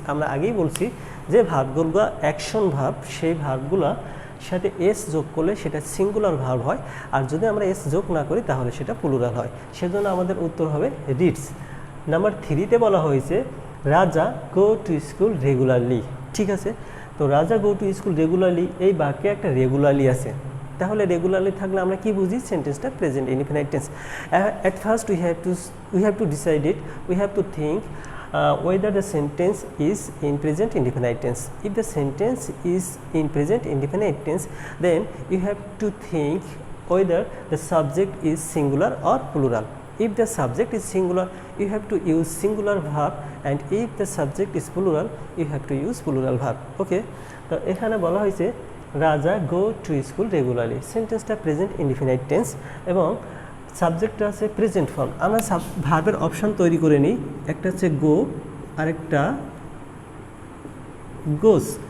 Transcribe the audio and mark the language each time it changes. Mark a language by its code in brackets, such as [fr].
[bn] আমরা আগেই বলছি যে ভার্বগুলো অ্যাকশন ভার্ব, সেই ভার্বগুলো সাথে এস যোগ করলে সেটা সিঙ্গুলার ভার্ব হয়, আর যদি আমরা এস যোগ না করি তাহলে সেটা প্লুরাল হয়, সেজন্য আমাদের উত্তর হবে রিডস। নাম্বার 3তে বলা হয়েছে [en] Raja go to school regularly. [bn] ঠিক আছে, তো [en] Raja go to school regularly, [bn] এই বাক্যে একটা রেগুলারলি আছে, তাহলে রেগুলারলি থাকলে আমরা কি বুঝি? সেন্টেন্সটা present indefinite tense. [en] At first we have to decide it, we have to think whether the sentence is in present indefinite tense. If the sentence is in present indefinite tense, then you have to think whether the subject is singular or plural. If the subject is singular, you have to use singular verb, and if the subject is plural, you have to use plural verb. [bn] Okay, তো এখানে বলা হয়েছে [en] Raja go to school regularly, [bn] সেন্টেন্সটা present indefinite tense এবং সাবজেক্টটা আছে present form. আমরা ভার্বের অপশান তৈরি করে নিই, একটা হচ্ছে গো আরেকটা গোস।